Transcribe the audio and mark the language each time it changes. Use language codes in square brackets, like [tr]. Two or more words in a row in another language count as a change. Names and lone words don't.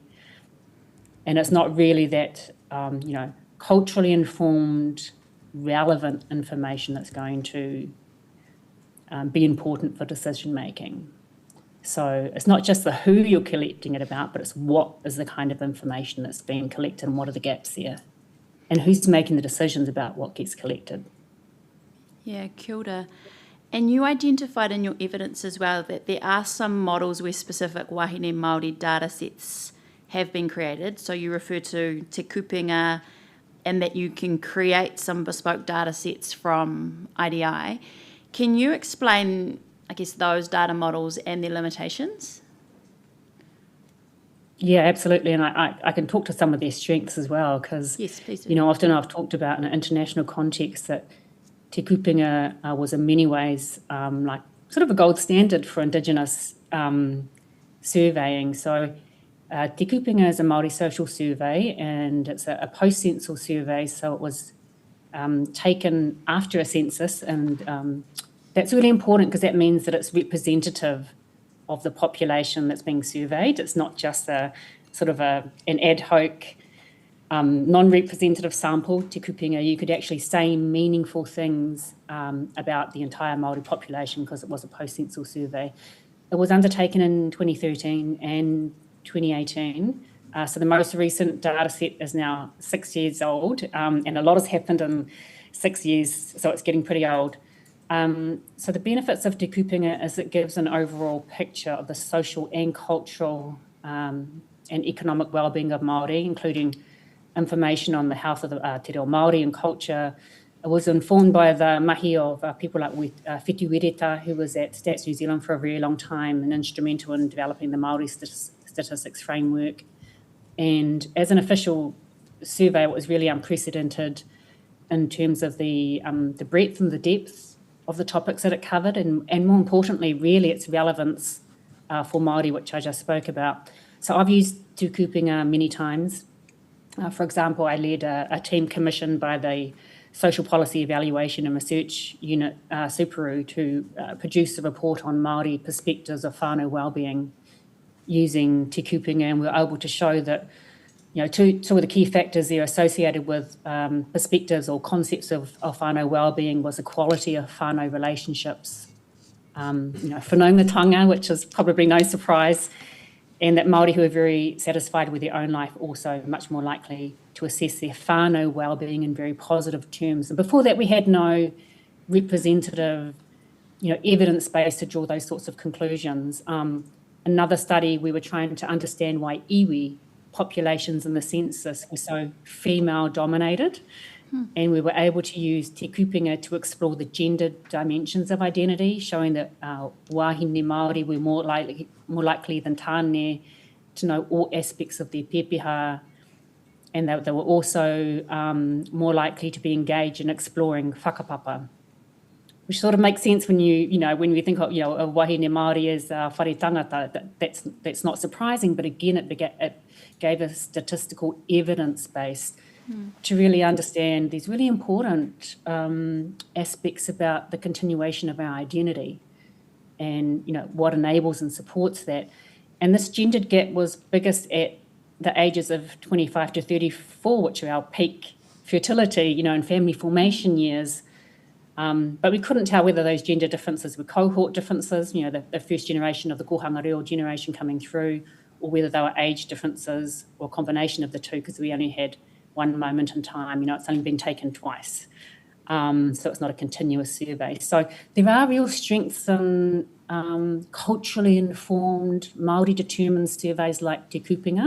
[en] And it's not really that, you know, culturally informed, relevant information that's going to be important for decision making. So it's not just the who you're collecting it about, but it's what is the kind of information that's being collected and what are the gaps there, and who's making the decisions about what gets collected. Yeah, [mi] kia ora. [en] And you identified in your evidence as well that there are some models where specific [mi] Wahine Māori [en] data sets have been created. So you refer to te kupenga, and that you can create some bespoke data sets from IDI. Can you explain, I guess, those data models and their limitations? Yeah, absolutely. And I can talk to some of their strengths as well, because, yes, please do. You know, often I've talked about in an international context that te kupenga was in many ways like sort of a gold standard for Indigenous surveying. So te kupenga is a Māori social survey, and it's a post-censal survey, so it was taken after a census, and that's really important because that means that it's representative of the population that's being surveyed. It's not just a sort of an ad hoc non-representative sample. Te kupenga, you could actually say meaningful things about the entire Māori population because it was a post-censal survey. It was undertaken in 2013 and 2018. So the most recent data set is now 6 years old, and a lot has happened in 6 years, so it's getting pretty old. So the benefits of te kupenga is it gives an overall picture of the social and cultural and economic well-being of Māori, including information on the health of the te reo Māori and culture. It was informed by the mahi of people like Whitu Wereta, who was at Stats New Zealand for a very long time and instrumental in developing the Māori statistics framework. And as an official survey, it was really unprecedented in terms of the breadth and the depth of the topics that it covered, and more importantly, really its relevance for Māori, which I just spoke about. So I've used te kupenga many times. For example, I led a team commissioned by the Social Policy Evaluation and Research Unit, Superu, to produce a report on Māori perspectives of whānau wellbeing using te kupenga, and we were able to show that, you know, two of the key factors there associated with perspectives or concepts of whānau wellbeing was the quality of whānau relationships, you know, whanaungatanga, which is probably no surprise, and that Māori who are very satisfied with their own life also much more likely to assess their whānau wellbeing in very positive terms. And before that, we had no representative, you know, evidence base to draw those sorts of conclusions. Another study, we were trying to understand why iwi populations in the census were so female-dominated, and we were able to use te kupenga to explore the gendered dimensions of identity, showing that [mi] Wahine Māori [en] were more likely than tāne to know all aspects of their pepeha, and they were also more likely to be engaged in exploring whakapapa, which sort of makes sense when when we think of, you know, of [mi] Wahine Māori [en] as [mi] whare tangata. [en] That's not surprising, but again, it gave us statistical evidence base to really understand these really important aspects about the continuation of our identity and, you know, what enables and supports that. And this gendered gap was biggest at the ages of 25 to 34, which are our peak fertility, you know, and family formation years. But we couldn't tell whether those gender differences were cohort differences, you know, the first generation of the kohanga reo generation coming through, or whether they were age differences or a combination of the two, because we only had one moment in time. You know, it's only been taken twice. So it's not a continuous survey. So there are real strengths in culturally informed, Māori determined surveys like Te Kupenga.